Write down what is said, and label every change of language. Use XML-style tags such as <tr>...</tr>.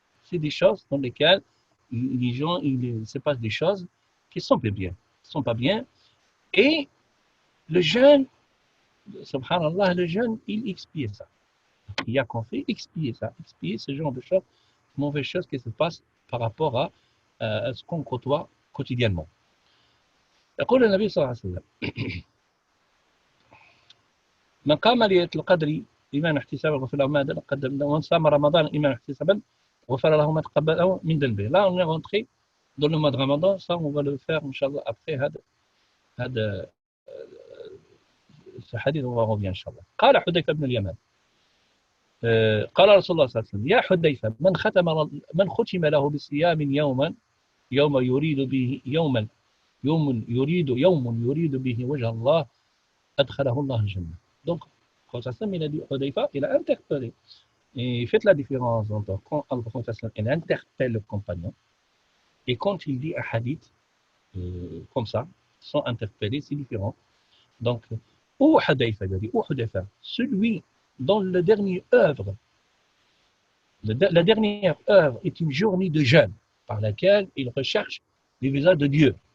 <fr>C'est des choses dans lesquelles les gens, il se passe des choses qui ne sont pas bien. Et le jeûne, subhanallah, le jeûne, il expie ça. Il y a qu'on fait expier ce genre de choses, mauvaises choses qui se passent par rapport à ce qu'on côtoie quotidiennement.</fr> <ar>يقول النبي صلى الله عليه وسلم من قام ليلة القدر إيمانا احتسابا غفر له ما قدم ومن صام رمضان إيمانا احتسابا غفر له ما تقبل من ذنبه.</ar> <fr>Là, on est rentré dans le mois de Ramadan. Ça, on va le faire, Inch'Allah, après ce hadith, on va revenir, Inch'Allah.</fr> <ar>قال حذيفة بن اليمان قال رسول الله صلى الله عليه وسلم يا حذيفة من ختم له بصيام يوم يريد به يوم يريد به وجه الله أدخله الله الجنة.</ar> <fr>Donc, quand il a dit Hudayfa, il a interpellé. Et faites la différence entre quand il interpelle le compagnon et quand il dit un hadith comme ça, sans interpeller, c'est différent. Donc, ou Hudayfa, il a dit, ou Hudayfa, celui dont la dernière œuvre est une journée de jeûne par laquelle il recherche les visages de Dieu.</fr>